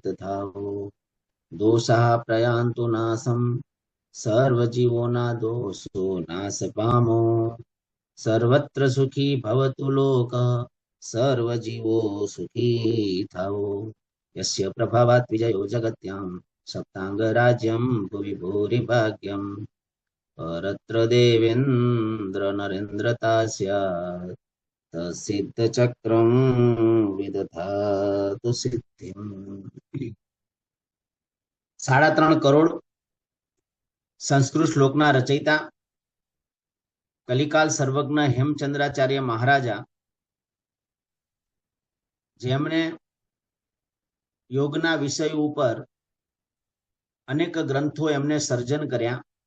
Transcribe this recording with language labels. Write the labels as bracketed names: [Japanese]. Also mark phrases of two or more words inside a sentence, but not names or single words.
[Sanskrit] थाओ दोषा प्रयान्तु नासं [Gujarati] સર્વજીવોના દોષો નાશ પામો [Sanskrit] सर्वत्र सुखी भवतु लोक [Gujarati] સર્વજીવો સુખી થાઓ [Sanskrit] यस्य प्रभावात् विजयो जगत्यां सप्ताङ्गराज्यं भुवि भूरिभाग्यं परत्र देवेन्द्र नरेन्द्रता स्यात् तत्सिद्धचक्रं विदधातु सिद्धिम् [Gujarati] 3.5 કરોડ સંસ્કૃત શ્લોકના રચયિતા કલિકાલ સર્વજ્ઞ હેમચંદ્રાચાર્ય મહારાજા, જેમણે યોગના વિષય ઉપર અનેક ગ્રંથો એમને સર્જન કર્યા,